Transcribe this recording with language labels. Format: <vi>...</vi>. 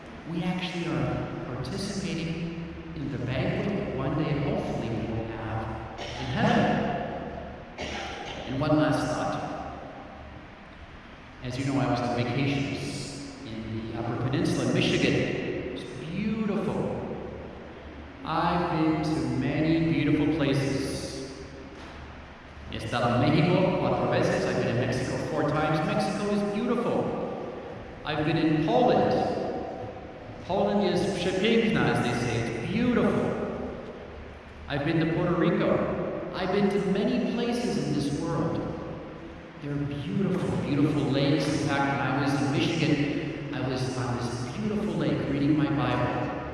<en>We actually are participating in the banquet that one day hopefully we will have in heaven. And one last thought. As you know, I was on vacations in the Upper Peninsula in Michigan. It was beautiful. I've been to many beautiful places.</en> <es>He estado en México 4 veces.</es> <en>I've been in Mexico 4 times. Mexico is beautiful. I've been in Poland. Poland is</en> <pl>przepiękna,</pl> <en>as they say. It's beautiful. I've been to Puerto Rico. I've been to many places in this world. They're beautiful, beautiful lakes. In fact, when I was in Michigan, I was on this beautiful lake reading my Bible.</en>